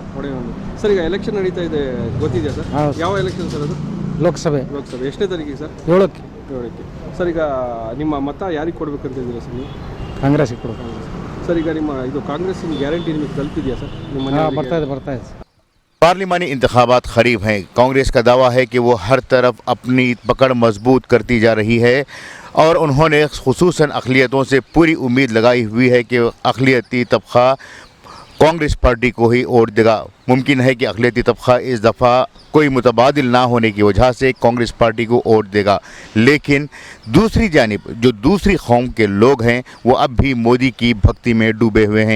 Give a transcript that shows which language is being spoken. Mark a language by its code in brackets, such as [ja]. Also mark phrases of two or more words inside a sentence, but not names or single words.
[kn] ಸರ್ ಈಗ ಎಲೆಕ್ಷನ್ ನಡೀತಾ ಇದೆ ಗೊತ್ತಿದೆಯಾ ಸರ್? ಯಾವ ಎಲೆಕ್ಷನ್ ಸರ್ ಅದು? ಲೋಕಸಭೆ. ಎಷ್ಟನೇ ತಾರೀಕಿಗೆ ಸರ್? 7ಕ್ಕೆ. ಸರ್ ಈಗ ನಿಮ್ಮ ಮತ ಯಾರಿಗೆ ಕೊಡ್ಬೇಕಂತ ಇದ್ದೀರಾ ಸರ್ ನೀವು? ಕಾಂಗ್ರೆಸ್ಗೆ ಕೊಡಬೇಕು ಸರ್. ಈಗ ನಿಮ್ಮ ಇದು ಕಾಂಗ್ರೆಸ್ ಗ್ಯಾರಂಟಿ ನಿಮಗೆ ತಲುಪಿದೆಯಾ ಸರ್? ಬರ್ತಾ ಇದೆ. [ur] پارلیمانی انتخابات قریب ہیں۔ کانگریس کا دعویٰ ہے کہ وہ ہر طرف اپنی پکڑ مضبوط کرتی جا رہی ہے اور انہوں نے خصوصاً اقلیتوں سے پوری امید لگائی ہوئی ہے کہ اقلیتی طبقہ کانگریس پارٹی کو ہی ووٹ دے گا. ممکن ہے کہ اقلیتی طبقہ اس دفعہ کوئی متبادل نہ ہونے کی وجہ سے کانگریس پارٹی کو ووٹ دے گا، لیکن دوسری جانب جو دوسری قوم کے لوگ ہیں وہ اب بھی مودی کی بھکتی میں ڈوبے ہوئے ہیں.